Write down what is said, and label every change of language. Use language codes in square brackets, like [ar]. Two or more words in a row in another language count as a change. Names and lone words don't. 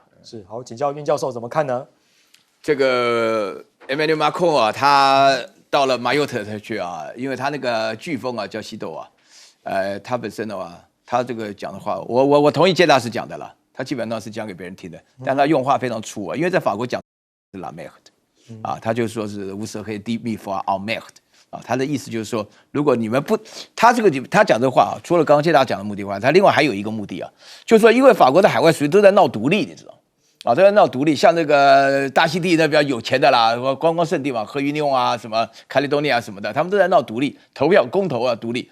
[zh] 是，好，请教运教授怎么看呢？这个 Emmanuel Macron 他到了马约特去因为他那个飓风叫西斗他本身的话，他这个讲的话，我同意介大使讲的了。他基本上是讲给别人听的，但他用话非常粗因为在法国讲是 [fr] la merde [zh] 他就说是无色黑 deep me for our merde 啊，他的意思就是说，如果你们不，他讲这话啊，除了刚刚谢大讲的目的外，他另外还有一个目的啊，就是说，因为法国的海外属地都在闹独立，你知道。啊，都在闹独立，像那个大溪地那比较有钱的啦，观光胜地嘛，和约尼翁啊，什么开利多尼亚什么的，他们都在闹独立，投票公投啊，独立。